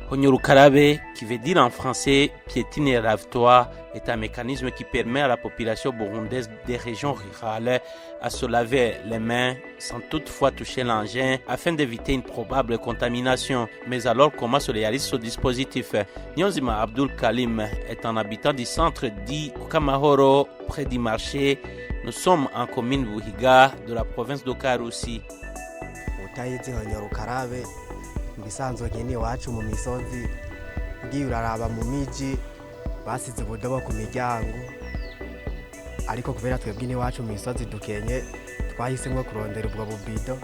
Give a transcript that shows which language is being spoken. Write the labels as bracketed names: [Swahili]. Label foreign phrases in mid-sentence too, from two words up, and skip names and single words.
[French] Honyurukarabe, qui veut dire en français « piétine et lave-toi », est un mécanisme qui permet à la population burundaise des régions rurales à se laver les mains sans toutefois toucher l'engin afin d'éviter une probable contamination. Mais alors, comment se réalise ce dispositif? Nyonzima Abdul Kalim est un habitant du centre dit Kukamahoro, près du marché. Nous sommes en commune Buhiga de la province de Karusi. [Rundi] Utayizi Honyurukarabe ibisanzwe nkini iwacu mu misozi ugiye uraraba mu miji basize ubudobo ku miryango, ariko kubera twebwe n'iwacu mu misozi dukenye twahisemwo kurondera ubwo bubido.